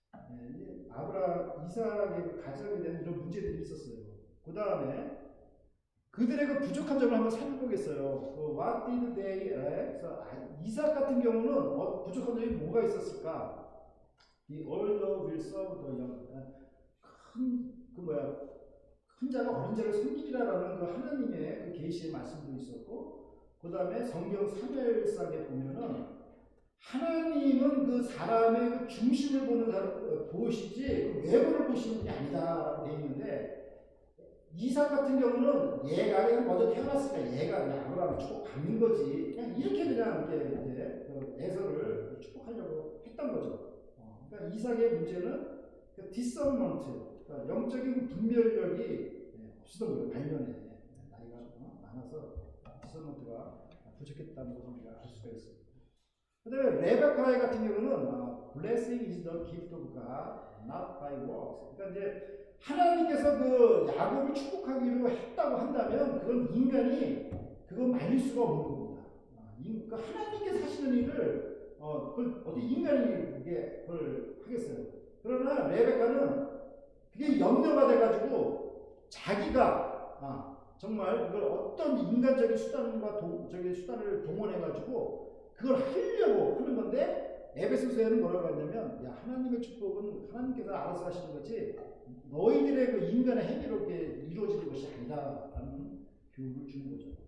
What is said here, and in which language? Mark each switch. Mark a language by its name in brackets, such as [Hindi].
[Korean] 네, 이제 아브라함, 이삭의 그 가정에 대한 이런 문제들이 있었어요. 그 다음에 그들의 그 부족한 점을 한번 살펴보겠어요. [English] What did they lack? [Korean] 그래서 이삭 같은 경우는 부족한 점이 뭐가 있었을까? [English] The older will serve the young. [Korean] 큰 자가 어린 자를 섬기리라라는 그 하나님의 그 계시의 말씀도 있었고, 그 다음에 성경 사무엘상에 보면은 하나님은 그 사람의 그 중심을 보시지 그 외모를 보시는 분이 아니다라고 되어 있는데, 이삭 같은 경우는 얘가 그냥 먼저 태어났으니까 얘가 그냥 아브라함을 축복받는 거지. 그냥 이렇게 그냥 이제 그 에서를 축복하려고 했던 거죠. 그러니까 이삭의 문제는 그 디서먼트, 그러니까 영적인 분별력이 없었던 거예요. 반면에 나이가 많아서 디서먼트가 부족했다는 것을 우리가 알 수가 있어요. 그 다음에 레베카의 같은 경우는 [English] blessing is the gift of God, not by works. [Korean] 그러니까 이제 하나님께서 그 야곱을 축복하기로 했다고 한다면 그건 인간이 그거 말릴 수가 없는 겁니다. 그 하나님께서 하시는 일을 그걸 어디 인간이 그걸 하겠어요. 그러나 레베카는 그게 염려가 돼가지고 자기가 정말 그걸 어떤 인간적인 수단과 수단을 동원해가지고 그걸 하려고 하는 건데, 에베소서에는 뭐라고 했냐면, 야, 하나님의 축복은 하나님께서 알아서 하시는 거지 너희들의 그 인간의 행위로 이렇게 이루어지는 것이 아니다라는 교훈을 주는 거죠.